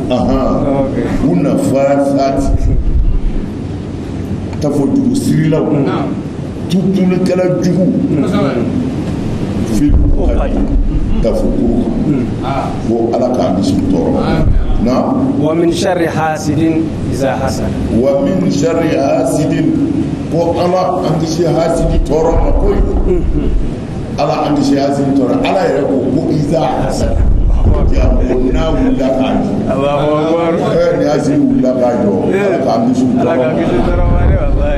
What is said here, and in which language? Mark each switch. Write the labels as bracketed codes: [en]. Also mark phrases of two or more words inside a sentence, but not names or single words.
[bm] u nafa sati tafo jugu sirilaw tutulikɛla jugu fi tafo kuru ko ala k'an kisi tɔɔrɔ na [ar] ومن شر حاسد إذا حسد ومن شر حاسد [bm] ko ala an kisi hasidi tɔɔrɔ ma koyi ala an kisi hasidi tɔɔrɔ ala yɛrɛ ko [ar] إذا حسد [bm] ya ko n'a wulila k'a jɔ [ar] الله أكبر [bm] ni hasidi wulila k'a jɔ ala k'an kisi ala k'an kisi tɔɔrɔ ma de wallahi